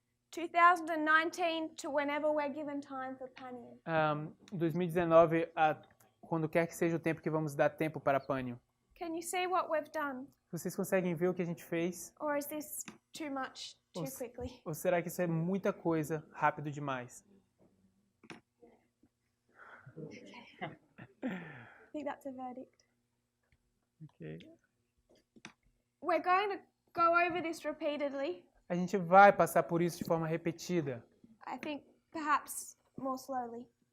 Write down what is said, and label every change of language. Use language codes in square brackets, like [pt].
[en] 2019 to whenever we're given time for Panion. [pt] 2019 a quando quer que seja o tempo que vamos dar tempo para Pânio. [en] Can you see what we've done? [pt] Vocês conseguem ver o que a gente fez? [en] Or is this too much too quickly? [pt] Ou será que isso é muita coisa, rápido demais? [en] I think that's a verdict. Okay. We're going to go over this repeatedly. [pt] A gente vai passar por isso de forma repetida. [en] I think perhaps more slowly.